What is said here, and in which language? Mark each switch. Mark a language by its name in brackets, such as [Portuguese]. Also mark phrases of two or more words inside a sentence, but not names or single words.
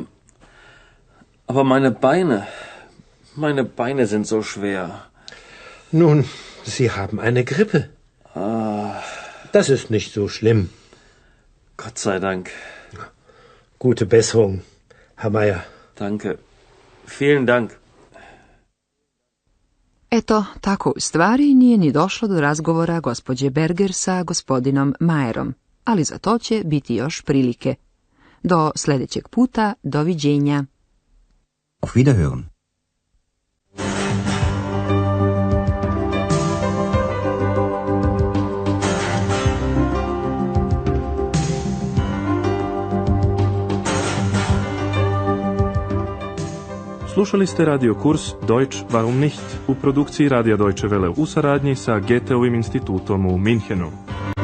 [German] Aber meine Beine sind so schwer. Nun, Sie haben eine Grippe. Das ist nicht so schlimm. Gott sei Dank. Gute Besserung, Herr Meier. Danke. Vielen Dank. [Serbian] Eto, tako u stvari nije ni došlo do razgovora gospođe Berger sa gospodinom Majerom, ali za to će biti još prilike. Do sljedećeg puta, doviđenja. [German] Auf Wiederhören. [Serbian] Slušali ste radio kurs Deutsch warum nicht u produkciji Radija Deutsche Welle u saradnji sa Goetheovim institutom u Minhenu.